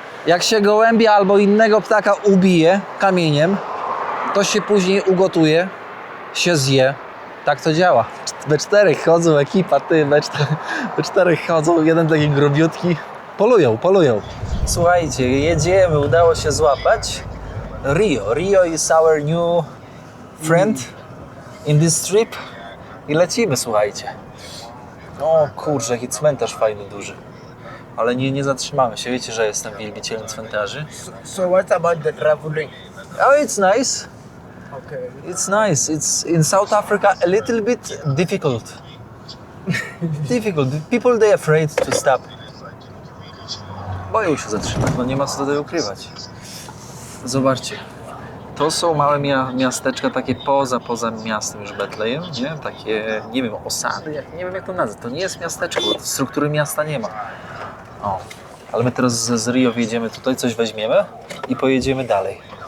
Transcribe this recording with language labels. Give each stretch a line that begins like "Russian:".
Polish: Jak się gołębia albo innego ptaka ubije kamieniem, to się później ugotuje, się zje. Tak to działa. We czterech chodzą, ekipa, we czterech chodzą, jeden taki grubiutki. Polują. Słuchajcie, jedziemy, udało się złapać Rio.
English: Rio is our new friend in this trip.
Polish: I lecimy, słuchajcie. O kurczę, jaki cmentarz fajny, duży. Ale nie zatrzymamy się. Wiecie, że jestem wielbicielem cmentarzy.
English: So what about the traveling? Oh, it's nice. Okay. It's nice. It's in South Africa a little bit difficult. Difficult. People they afraid to stop.
Polish: Boją się zatrzymać, no nie ma co tutaj ukrywać. Zobaczcie. To są małe miasteczka takie poza miastem już Betlejem, nie? Takie, nie wiem, osady, nie wiem jak to nazwać. To nie jest miasteczko, bo struktury miasta nie ma. O, ale my teraz z Rio wjedziemy tutaj, coś weźmiemy i pojedziemy dalej.